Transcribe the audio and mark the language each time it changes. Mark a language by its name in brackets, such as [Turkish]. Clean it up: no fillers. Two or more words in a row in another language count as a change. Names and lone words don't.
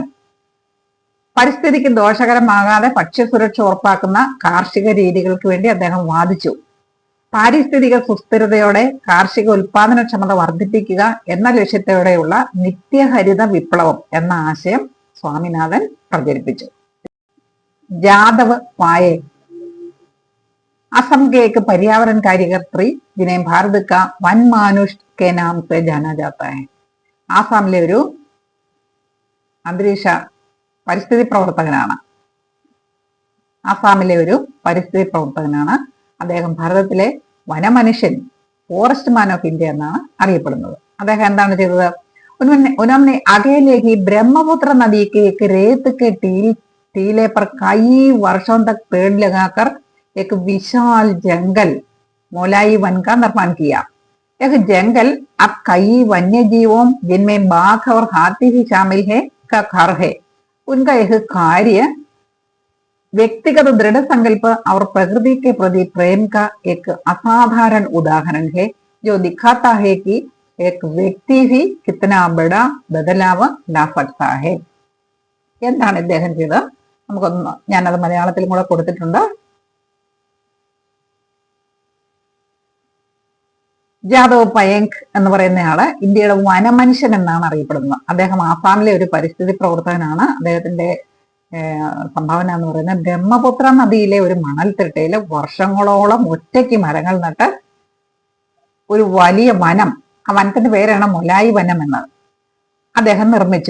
[Malayalam] പരിസ്ഥിതിക്ക് ദോഷകരമാകാതെ ഭക്ഷ്യസുരക്ഷ ഉറപ്പാക്കുന്ന കാർഷിക രീതികൾക്ക് വേണ്ടി അദ്ദേഹം വാദിച്ചു. പാരിസ്ഥിതിക സുസ്ഥിരതയോടെ കാർഷിക ഉൽപാദനക്ഷമത വർദ്ധിപ്പിക്കുക എന്ന ലക്ഷ്യത്തോടെയുള്ള നിത്യഹരിത വിപ്ലവം എന്ന ആശയം സ്വാമിനാഥൻ പ്രചരിപ്പിച്ചു. [Hindi] ജാദവ് പായേക് असम के एक पर्यावरण कार्यकर्त्री जिन्हें भारत का वन मानुष के नाम से जाना जाता है. [Malayalam] ആസാമിലെ ഒരു അന്തരീക്ഷ പരിസ്ഥിതി പ്രവർത്തകനാണ്. അദ്ദേഹം ഭാരതത്തിലെ വനമനുഷ്യൻ, [English] forest man of India [Malayalam] എന്നാണ് അറിയപ്പെടുന്നത്. അദ്ദേഹം എന്താണ് ചെയ്തത്? [Hindi] उन्होंने आगे ही ब्रह्मपुत्र नदी के एक रेत के टीले पर कई वर्षों तक पेड़ लगाकर एक विशाल जंगल मोलाई वन का निर्माण किया. यह जंगल अब कई वन्य जीवों जिनमें बाघ और हाथी भी शामिल है का घर है. उनका यह कार्य व्यक्तिगत दृढ़ संकल्प और प्रकृति के प्रति प्रेम का एक असाधारण उदाहरण है, जो दिखाता है कि एक व्यक्ति भी कितना बड़ा बदलाव ला सकता है. [Malayalam] എന്താണ് ഇദ്ദേഹം ചെയ്തത്? നമുക്കൊന്ന് ഞാനത് മലയാളത്തിലും കൂടെ കൊടുത്തിട്ടുണ്ട്. ജാദവ് പയേങ്ക് എന്ന് പറയുന്നയാള് ഇന്ത്യയുടെ വനമനുഷ്യൻ എന്നാണ് അറിയപ്പെടുന്നത്. അദ്ദേഹം ആസാമിലെ ഒരു പരിസ്ഥിതി പ്രവർത്തകനാണ്. അദ്ദേഹത്തിന്റെ സംഭാവന എന്ന് പറയുന്നത് ബ്രഹ്മപുത്ര നദിയിലെ ഒരു മണൽത്തിട്ടയില് വർഷങ്ങളോളം ഒറ്റയ്ക്ക് മരങ്ങൾ നട്ട് ഒരു വലിയ വനം, ആ വനത്തിന്റെ പേരാണ് മൊലായി വനം എന്നത്, അദ്ദേഹം നിർമ്മിച്ചു.